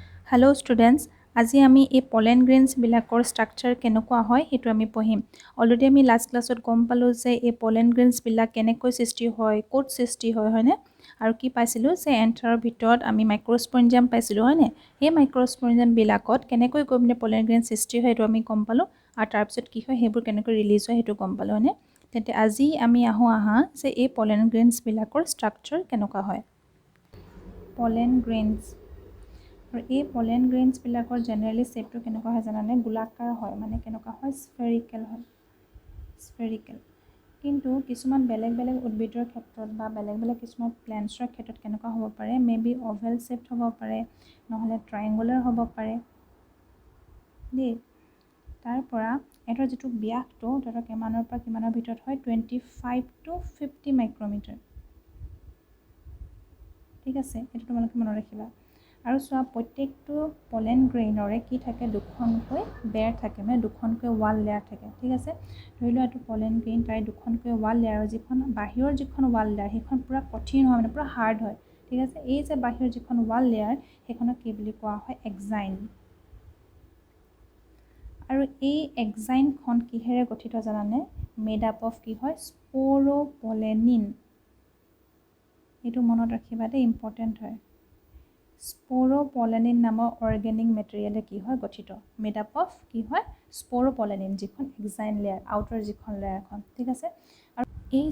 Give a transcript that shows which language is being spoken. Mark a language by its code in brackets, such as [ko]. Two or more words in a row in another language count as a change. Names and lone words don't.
[en] Hello students, [as] আজি আমি এই [en] pollen grains [as] বিলাকৰ structure কেনেকুৱা হয় হেতু আমি পঢ়িম। অলৰেডি আমি [en] last classত [as] গম পালো যে এই pollen grains বিলাক কেনেকৈ সৃষ্টি হয়, ক'ত সৃষ্টি হয় হয়নে? আৰু কি পাইছিলো যে এন্থাৰৰ ভিতৰত আমি মাইক্ৰোস্পঞ্জিয়াম পাইছিলো হয়নে? এই মাইক্ৰোস্পঞ্জিয়াম বিলাকত কেনেকৈ গৈ মানে [en] pollen grains [as] সৃষ্টি হয় হেতু আমি গম পালো আৰু তাৰ পিছত কি হয় হেবোৰ কেনেকৈ ৰিলিজ হয় হেতু গম পালো হয়নে? তেন্তে আজি আমি আহা যে এই [en] pollen grains [as] বিলাকৰ structure কেনেকুৱা হয়। [en] pollen grains [as] আৰু এই [en] pollen grains [as] বিলাকৰ জেনেৰেলি শেপটো কেনেকুৱা হয় জানানে গোলাকাৰ হয় মানে কেনেকুৱা হয় স্ফেৰিকেল হয় স্ফেৰিকেল কিন্তু কিছুমান বেলেগ বেলেগ উদ্ভিদৰ ক্ষেত্ৰত বা বেলেগ বেলেগ কিছুমান প্লেন্টছৰ ক্ষেত্ৰত কেনেকুৱা হ'ব পাৰে [en] maybe oval shaped [as] হ'ব পাৰে নহলে ট্ৰায়াঙ্গুলাৰ হ'ব পাৰে দেই তাৰ পৰা এটাৰ যেটো ব্যাসটো তেৰ কিমানৰ পৰা কিমানৰ ভিতৰত হয় [en] 25 to 50 micrometer [as] ঠিক আছে এটা তোমালোকে মনত ৰাখিবা আৰু সোৱা প্ৰত্যেকটো [en] pollen grainৰে [as] কি থাকে দুখনকৈ বেৰ থাকে মানে দুখনকৈ [en] wall layer [as] থাকে ঠিক আছে ধৰিলো এটো [en] pollen grain [as] তাই দুখনকৈ [en] wall layer [as] যিখন বাহিৰৰ যিখন [en] wall layer [as] সেইখন পুৰা কঠিন হয় মানে পুৰা হাৰ্ড হয় ঠিক আছে এই যে বাহিৰৰ যিখন [en] wall layer [as] সেইখনক কি বুলি কোৱা হয় এক্সাইন আৰু এই এক্সাইনখন কিহেৰে গঠিত জানানে [en] made up of [as] কি হয় স্পোৰোপলেনিন এটো মনত ৰাখিবা দে ইম্পৰ্টেন্ট হয় স্পোৰোপলেনিন নামৰ [en] organic materialে [as] কি হয় গঠিত [en] made up of [as] কি হয় স্পোৰোপলেনিন যিখন [en] exine layer outer [as] যিখন লেয়াৰখন ঠিক আছে আৰু এই